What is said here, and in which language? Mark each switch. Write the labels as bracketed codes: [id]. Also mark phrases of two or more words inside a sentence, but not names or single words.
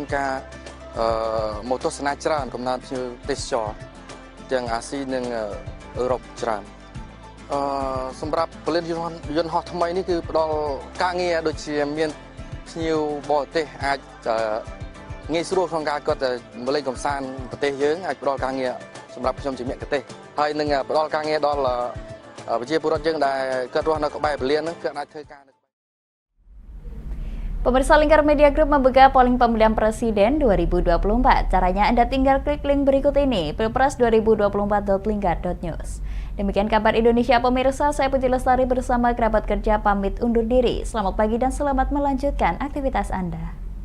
[km] ការមកទស្សនាច្រើនកំណើតភ្ញៀវទេសចរទាំងអាស៊ីនិងអឺរ៉ុបច្រើនសម្រាប់ពលានយន្តហោះថ្មីនេះគឺផ្ដល់ការងារដូចជាមានភ្ញៀវបរទេសអាចងាយស្រួលក្នុងការគាត់មកលេងកម្សាន្តប្រទេសយើងអាចផ្ដល់ការងារសម្រាប់ខ្ញុំជាមគ្គទេសហើយនឹងផ្ដល់ការងារដល់ប្រជាពលរដ្ឋយើងដែលគាត់រស់នៅក្បែរពលានហ្នឹងគាត់អាចធ្វើការ [id] Pemirsa, Lingkar Media Group membuka polling pemilihan presiden 2024. Caranya Anda tinggal klik link berikut ini, pilpres2024.lingkar.news. Demikian kabar Indonesia pemirsa, saya Puji Lestari bersama kerabat kerja pamit undur diri. Selamat pagi dan selamat melanjutkan aktivitas Anda.